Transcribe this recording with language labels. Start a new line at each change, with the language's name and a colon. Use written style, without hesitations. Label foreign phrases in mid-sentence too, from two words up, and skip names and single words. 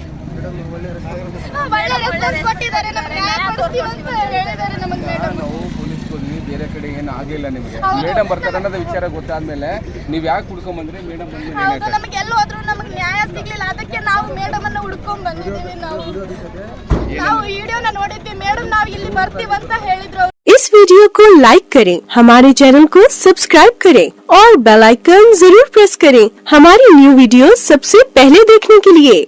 Kannada: ಒಳ್ಳೆ ರೆಸ್ಪಾನ್ಸ್ ಕೊಟ್ಟಿದ್ದಾರೆ, ನಮಗೆ ನ್ಯಾಯ ಕೊಡ್ತೀವಿ ಅಂತ ಹೇಳಿದ್ದಾರೆ ನಮಗೆ ಮೇಡಮ್. ನಾವು ಪೊಲೀಸ್ ಹೋದ್ವಿ, ಬೇರೆ ಕಡೆ ಏನು ಆಗಿಲ್ಲ. ನಿಮಗೆ ಮೇಡಮ್ ಬರ್ತಾರೆ ಅನ್ನೋದು ವಿಚಾರ ಗೊತ್ತಾದ್ಮೇಲೆ ನೀವು ಯಾಕೆ ಹುಡ್ಕೊಂಡ್ ಮೇಡಮ್ ಹೌದು, ನಮಗೆ ಎಲ್ಲಿ ಹೋದ್ರು ನಮಗೆ ನ್ಯಾಯ ಸಿಗ್ಲಿಲ್ಲ, ಅದಕ್ಕೆ ನಾವು ಮೇಡಮ್ ಅನ್ನ ಹುಡ್ಕೊಂಡ್ ಬಂದಿದ್ದೀವಿ. ನಾವು ವಿಡಿಯೋನ ನೋಡಿದ್ವಿ ಮೇಡಮ್, ನಾವು ಇಲ್ಲಿ ಬರ್ತೀವಿ ಅಂತ ಹೇಳಿದ್ರು.
Hindi: इस वीडियो को लाइक करें, हमारे चैनल को सब्सक्राइब करें और
English: bell icon
Hindi: जरूर प्रेस करें हमारी
English: new video
Hindi: सबसे पहले देखने के लिए।